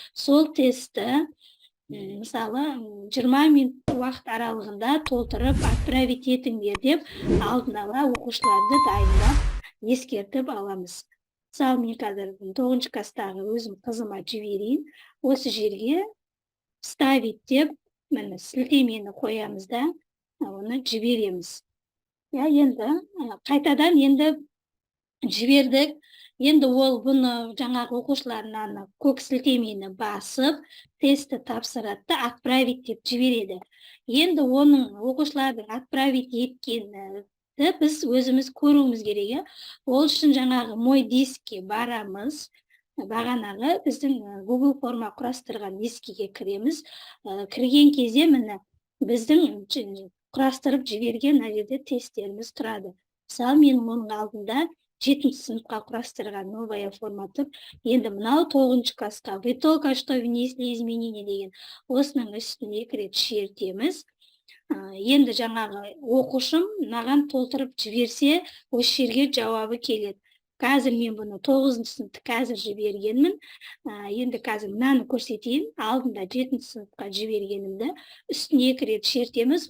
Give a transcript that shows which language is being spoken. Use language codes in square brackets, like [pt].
[kk] Сол тестті мысалы 20 минут уақыт аралығында толтырып отправить етіңдер деп алдын ала оқушыларды дайындап ескертіп аламыз. Мысалы мен қазір 9-ші класстағы өзім қызыма жіберейін. Осы жерге вставить деп міне сілтемені қоямыз да, оны жібереміз. Енді қайтадан енді жібердік. Енді ол бұны жаңағы оқушыларына көк сілтемені басып, тестті тапсырады, отправить деп жібереді. Енді оның оқушылардың отправить еткені біз өзіміз көруіміз керек. Ол үшін жаңағы мой дискке барамыз. Бағанағы біздің Google форма құрастырған дискіге кіреміз. Кірген кезде міне біздің құрастырып жіберген жерде тесттеріміз тұрады. Мысалы менің оның алдында 7-ші сыныпқа құрастырған [ru] новая форма [kk] тұр. Енді мынау 9-ші классқа. [ru] Вы только что внесли изменения [kk] деген осының үстіне 2 рет шертеміз. Енді жаңағы оқушым маған толтырып жіберсе, осы жерге жауабы келеді. Қазір мен бұны 9-шы сыныпты қазір жібергенмін. Енді қазір мынаны көрсетейін. Алдында 7-ш сыныпқа жібергенімді. Үстіне 2 рет шертеміз.